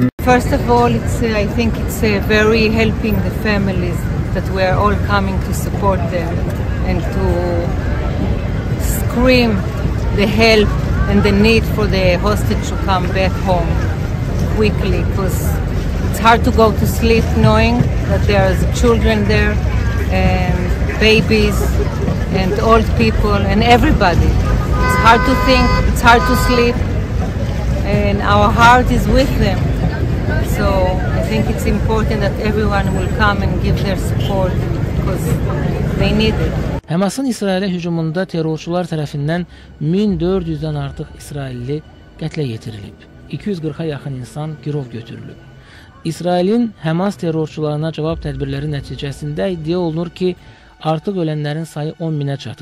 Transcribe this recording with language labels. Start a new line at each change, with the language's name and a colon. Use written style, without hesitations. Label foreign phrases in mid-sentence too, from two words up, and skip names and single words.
English: First of all, I think it's very helping the families that we are all coming to support them and to scream the help and the need for the hostage to come back home quickly, because it's hard to go to sleep knowing that there's children there and babies and old people and everybody. It's hard to think, it's hard to sleep, and our heart is with them. So I think it's important that everyone will come and give their support because they need it.
Azerbaijani: Həmasın İsrailə hücumunda terrorçular tərəfindən 1400-dən artıq İsrailli qətlə yetirilib. 240-a yaxın insan girov götürülüb. İsrailin Həmas terrorçularına cavab tədbirləri nəticəsində iddia olunur ki, artıq ölənlərin sayı 10 minə çatıb.